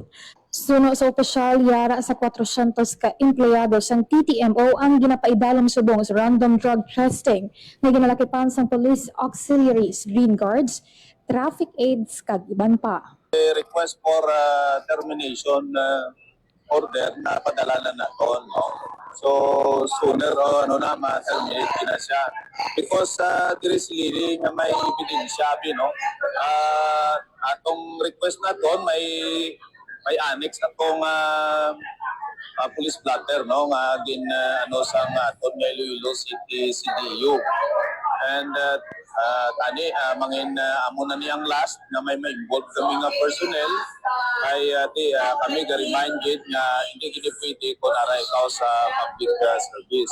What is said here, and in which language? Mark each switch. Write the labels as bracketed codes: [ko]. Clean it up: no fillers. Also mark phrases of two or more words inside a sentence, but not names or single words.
[hil] Suno sa opisyal, yara sa 400 ka empleyado sang TTMO ang ginapaidalam subong sa [en] random drug testing [hil] na ginalakipan sang [en] police auxiliaries, green guards, traffic aids [hil] kag iban pa. [en] Request for termination order [hil] na padala na naton, no? So sooner ma-terminate na siya because [en] there is really [hil] nga may ebidensya, no? Atong request na ton may annex atong [en] police blotter, [hil] no, nga sang aton nga Iloilo City CDU. And tani mangin amo na niyang last na may involved kami nga personnel kay kami ga-reminded nga hindi gid pwede kun aray ikaw sa [en] public service.